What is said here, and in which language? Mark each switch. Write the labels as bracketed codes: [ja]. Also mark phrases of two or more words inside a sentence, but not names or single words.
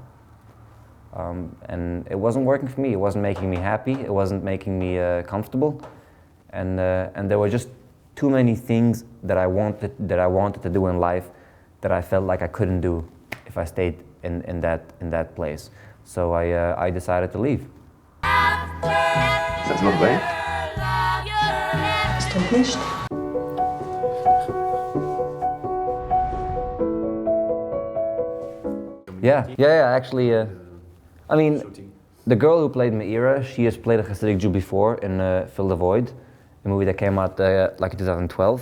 [en] And it wasn't working for me. It wasn't making me happy. It wasn't making me comfortable. And there were just too many things that I wanted to do in life that I felt like I couldn't do if I stayed in that place. So I decided to leave. [fr] Ça te va bien? [de] Stimmt nicht. [en] Yeah. Actually, I mean, the girl who played Meira, she has played a Hasidic Jew before in Fill the Void, a movie that came out like in 2012.